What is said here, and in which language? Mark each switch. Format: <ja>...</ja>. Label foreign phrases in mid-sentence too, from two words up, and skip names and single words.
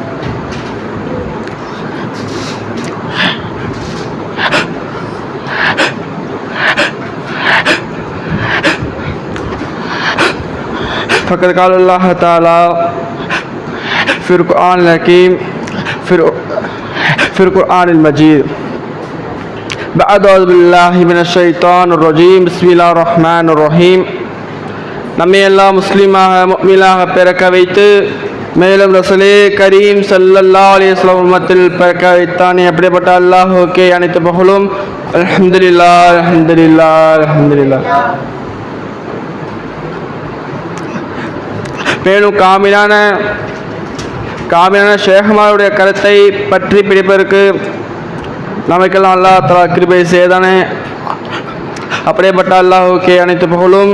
<ar>فقد قال الله تعالى في القرآن الحكيم في القرآن المجيد بعد أعوذ بالله من الشيطان الرجيم بسم الله الرحمن الرحيم.</ar> <ta>நம்மை எல்லாம் முஸ்லீமாக முஃமினாக பிறக்க வைத்து மேலும் ரசூலே கரீம்</ta> <ar>صلى الله عليه وسلم</ar> <ta>உம்மத்தில் பிறக்க வைத்தானே அப்படிப்பட்ட அல்லாஹ்வுக்கே அனைத்து புகழும்.</ta> <ar>الحمد لله الحمد لله الحمد لله.</ar> <ta>மேலும் காமிலான ஷேഖ்மாருடைய கருத்தை பற்றி பிடிப்பதற்கு நமக்கெல்லாம்</ta> <ar>الله تعالى</ar> <ta>கிருபை செய்தானே அப்படிப்பட்ட அல்லாஹ்வுக்கே அனைத்து புகழும்.</ta>